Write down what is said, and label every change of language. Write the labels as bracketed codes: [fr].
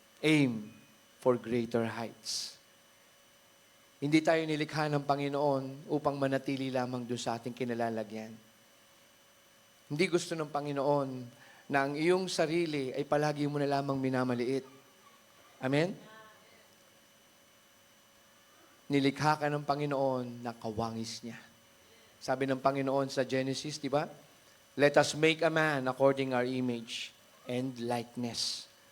[en] Aim for greater heights. [tl] Hindi tayo nilikha ng Panginoon upang manatili lamang doon sa ating kinalalagyan. Hindi gusto ng Panginoon na ang iyong sarili ay palagi mo na lamang minamaliit. Amen? Nilikha ka ng Panginoon na kawangis niya. Sabi ng Panginoon sa Genesis, di ba? [en] Let us make a man according our image and likeness.